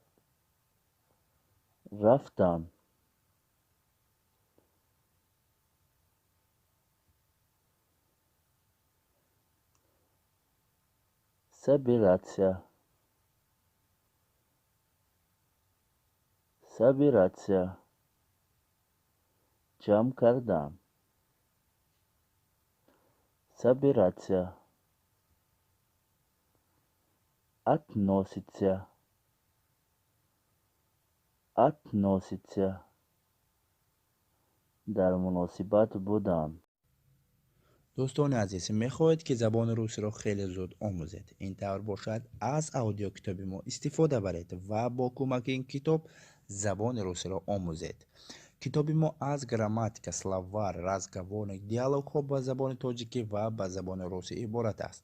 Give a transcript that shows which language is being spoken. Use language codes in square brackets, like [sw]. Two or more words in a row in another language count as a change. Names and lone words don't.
[ru] рафтан, собираться, собираться, [tg] джам кардан, [ru] собираться, относится, относится, [tg] дар муносибат будан. [fa] دوستان عزیز، میخواهید که زبان روسی را خیلی زود آموزید، این طور باشد از اودیو کتاب ما استفاده برید و با کمک این کتاب زبان روسی را آموزید. کتاب ما از [ru] грамматика, словарь, разговор, [fa] دیالوگ ها با زبان تاجیکی و با زبان روسی عبارت است.